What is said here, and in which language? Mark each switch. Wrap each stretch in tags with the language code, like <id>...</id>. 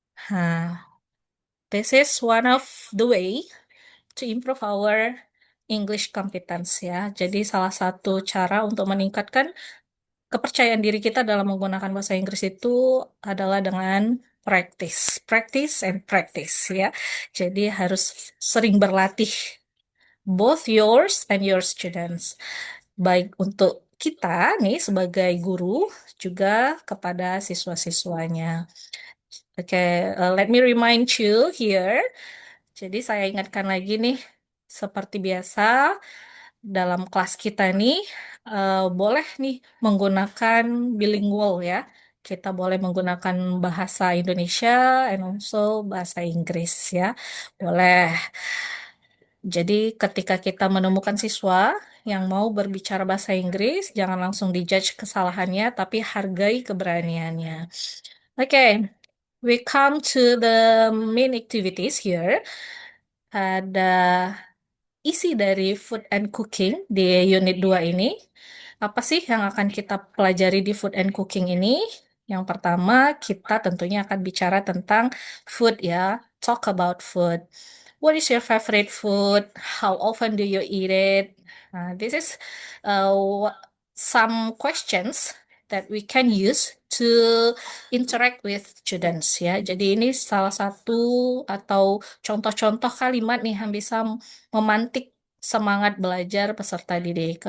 <en>Nah, this is one of the way to improve our English competence ya.</en> <id>Jadi salah satu cara untuk meningkatkan kepercayaan diri kita dalam menggunakan bahasa Inggris itu adalah dengan</id> <en>practice, practice and practice</en> <id>ya. Jadi harus sering berlatih,</id> <en>both yours and your students.</en> <id>Baik untuk kita nih sebagai guru juga kepada siswa-siswanya.</id> <en>Oke, let me remind you here.</en> <id>Jadi saya ingatkan lagi nih, seperti biasa dalam kelas kita nih boleh nih menggunakan bilingual ya. Kita boleh menggunakan bahasa Indonesia</id> <en>and also</en> <id>bahasa Inggris ya. Boleh. Jadi ketika kita menemukan siswa yang mau berbicara bahasa Inggris, jangan langsung dijudge kesalahannya, tapi hargai keberaniannya.</id> <en>Oke, we come to the main activities here.</en> <id>Ada isi dari food and cooking di unit 2 ini. Apa sih yang akan kita pelajari di food and cooking ini? Yang pertama, kita tentunya akan bicara tentang food ya.</id> <en>Talk about food. What is your favorite food? How often do you eat it? This is some questions that we can use to interact with students ya.</en> <id>Jadi ini salah satu atau contoh-contoh kalimat nih yang bisa memantik semangat belajar peserta didik.</id>